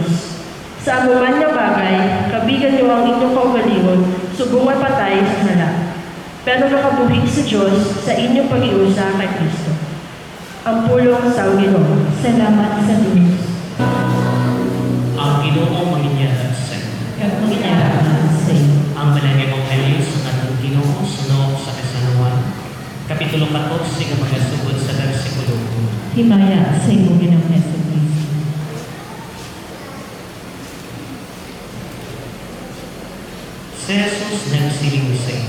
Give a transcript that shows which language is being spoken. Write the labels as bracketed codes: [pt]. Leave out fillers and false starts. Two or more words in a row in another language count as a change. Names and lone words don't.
[hil] Sa amuman niya bagay, kabigan niyo ang inyong kaugalingon, subungan patay sa sala. Pero nakabuhi sa Diyos sa inyong pag-iusa kay Kristo. Ang pulong sa Ginoo. Salamat sa Diyos. Ang Ginoo manginyahan sa iyo. Kapangyarihan sa iyo. Ang Banal Ebanghelyo sa kanang Ginoo sunog sa Kasanuan. Kapitulo 14 nga magasugod sa versikulo 2. Himaya sa iyo, Ginoong Hesus Kristo. Si Jesus nagsiling sa iyo.